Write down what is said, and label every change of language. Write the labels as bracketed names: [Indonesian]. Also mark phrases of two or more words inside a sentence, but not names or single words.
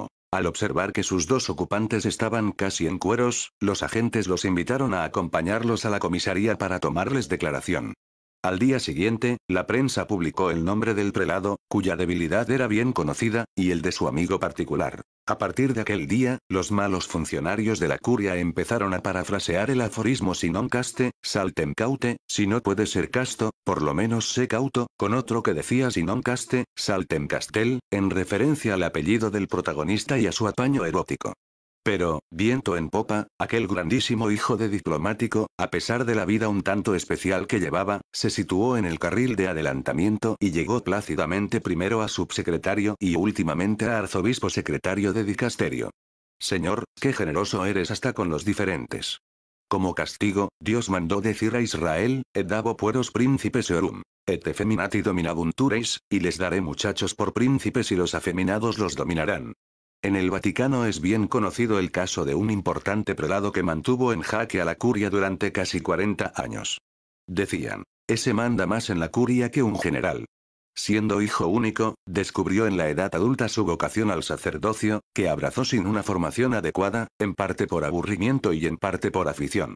[Spanish] Al observar que sus dos ocupantes estaban casi en cueros, los agentes los invitaron a acompañarlos a la comisaría para tomarles declaración. Al día siguiente, la prensa publicó el nombre del prelado, cuya debilidad era bien conocida, y el de su amigo particular. A partir de aquel día, los malos funcionarios de la curia empezaron a parafrasear el aforismo [Latin] si non caste, saltem caute, [Spanish] si no puedes ser casto, por lo menos sé cauto, con otro que decía [Latin] si non caste, saltem castel, [Spanish] en referencia al apellido del protagonista y a su apaño erótico. Pero, viento en popa, aquel grandísimo hijo de diplomático, a pesar de la vida un tanto especial que llevaba, se situó en el carril de adelantamiento y llegó plácidamente primero a subsecretario y últimamente a arzobispo secretario de dicasterio. Señor, qué generoso eres hasta con los diferentes. Como castigo, Dios mandó decir a Israel, [Latin] et dabo pueros príncipes eorum, et effeminati dominabuntureis, [Spanish] y les daré muchachos por príncipes y los afeminados los dominarán. En el Vaticano es bien conocido el caso de un importante prelado que mantuvo en jaque a la curia durante casi 40 años. Decían, ese manda más en la curia que un general. Siendo hijo único, descubrió en la edad adulta su vocación al sacerdocio, que abrazó sin una formación adecuada, en parte por aburrimiento y en parte por afición.